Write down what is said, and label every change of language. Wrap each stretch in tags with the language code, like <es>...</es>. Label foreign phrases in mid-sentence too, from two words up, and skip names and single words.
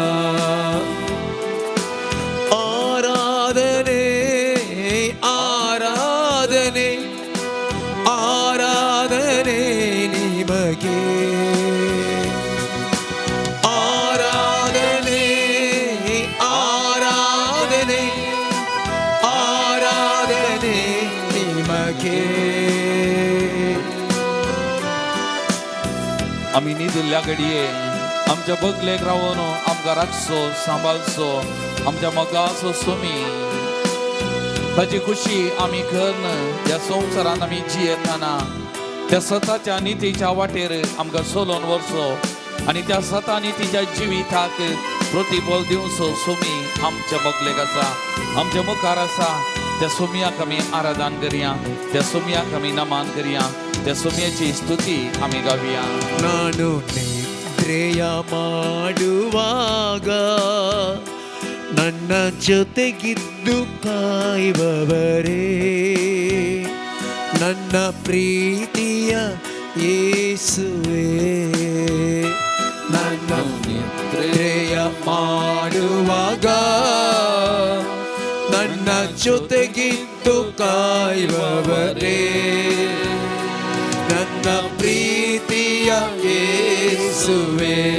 <kn>ಆರಾಧನೆ ಆರಾಧನೆ ಆರಾಧನೆ ನಿಮಗೆ, ಆರಾಧನೆ ಆರಾಧನೆ ಆರಾಧನೆ ನಿಮಗೆ.</kn> <kok>आम्ही दिल्ल्या घडये आमच्या बगलेक रावून आमकां राखसो सांबाळसो, आमच्या मोगाचो सोमी ताची खुशी आमी करन. ह्या संवसारांत आमी जियेतना त्या सताच्या नितीच्या वाटेर आमकां चलोवन वरचो आनी त्या सता नितीच्या जिविताक प्रतिफल दिवचो. सोमी आमच्या बगलेक आसा, आमच्या मुखार आसा. त्या सोमयाक आमी आराधन करया, त्या सोमयाक आमी नमान करया, त्या सोमयाची स्तुती आमी गावया.</kok> <kn>ನಾನು ನಿದ್ರೆಯ ಮಾಡುವಾಗ ನನ್ನ ಜೊತೆಗಿದ್ದು ಕಾಯುವವರೇ, ನನ್ನ ಪ್ರೀತಿಯ ಯೇಸುವೇ, ನನ್ನ ನಿದ್ರೆಯ ಮಾಡುವಾಗ ನನ್ನ ಜೊತೆಗಿದ್ದು ಕಾಯುವವರೇ, ನನ್ನ ಪ್ರೀತಿಯ ಯೇಸುವೇ.</kn>